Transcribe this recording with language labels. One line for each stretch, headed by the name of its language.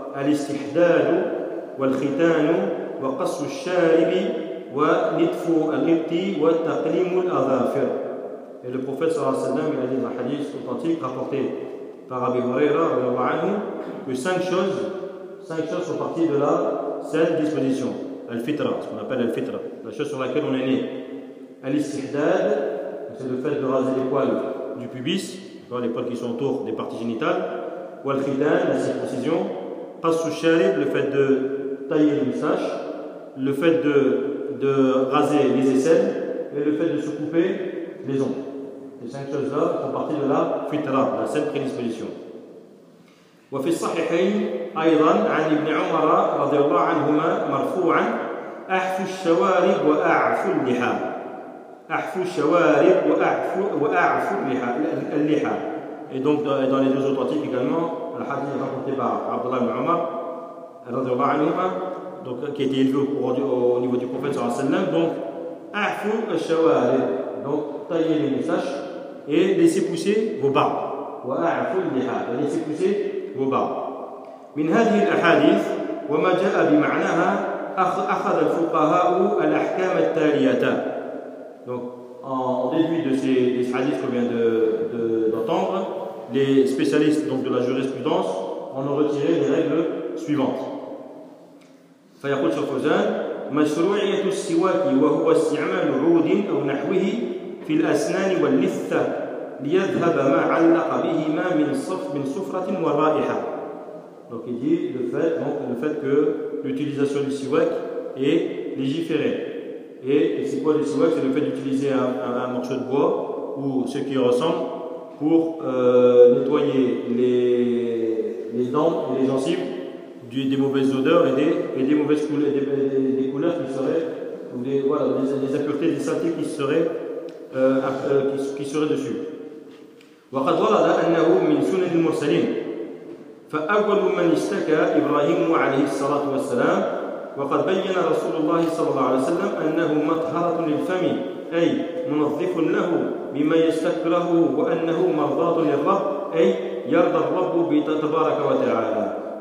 Arabic: الاستحداد والختان وقص الشارب ونتف الغبط وتقليم الأظافر.
French: Et le prophète sallallahu alayhi wa sallam, il a dit dans un hadith authentique rapporté par Abi Huraira radhiyallahu anhu que cinq choses sont parties de la saine disposition. Al-fitra, ce qu'on appelle al-fitra, la chose sur laquelle on est né. Al-istihdad, c'est le fait de raser les poils du pubis, les poils qui sont autour des parties génitales. Wal-khitan, la circoncision. Qasu al-sharib, le fait de tailler une sache, le fait de raser les aisselles et le fait de se couper les ongles. Ces cinq choses-là font partie de la fitra, la saine prédisposition.
Arabic: وفي الصحيحين أيضا عن ابن عمر رضي الله عنهما مرفوعا أحفو الشوارب وأعفو اللحى أحفو الشوارب وأعفو اللحى.
French: Et donc dans les deux authentiques également, le hadith rapporté par Abdullah ibn Omar رضي الله عنهما, donc qui était élevé au niveau du prophète صلى الله عليه وسلم, donc
Arabic: أحفو الشوارب,
French: donc taillez les moustaches et laissez pousser vos barbes,
Arabic: وأعفو اللحى,
French: laissez pousser.
Arabic: من هذه الأحاديث وما جاء بمعناها أخذ الفقهاء الأحكام التالية.
French: Donc en déduit de ces hadiths qu'on vient d'entendre, les spécialistes donc de la jurisprudence en ont retiré les règles suivantes.
Arabic: فيقول الشافعي مشروعية السواك وهو استعمال عود أو نحوه في الأسنان واللثة ليذهب ما علق بهما من صفرة ورائحة.
French: Donc il dit le fait que l'utilisation du siwak est légiférée. Et c'est quoi le siwak? C'est le fait d'utiliser un morceau de bois ou ce qui ressemble pour nettoyer les dents et les gencives des mauvaises odeurs et des mauvaises couleurs, des couleurs qui seraient, ou des impuretés, des saletés qui seraient dessus.
Arabic: وقد ورد أنه من سنة المرسلين فأول من اشتكى إبراهيم عليه الصلاة والسلام وقد بين رسول الله صلى الله عليه وسلم أنه مطهرة للفم أي منظف له بما يستكره وأنه مرضاة للرب أي يرضى الرب تبارك وتعالى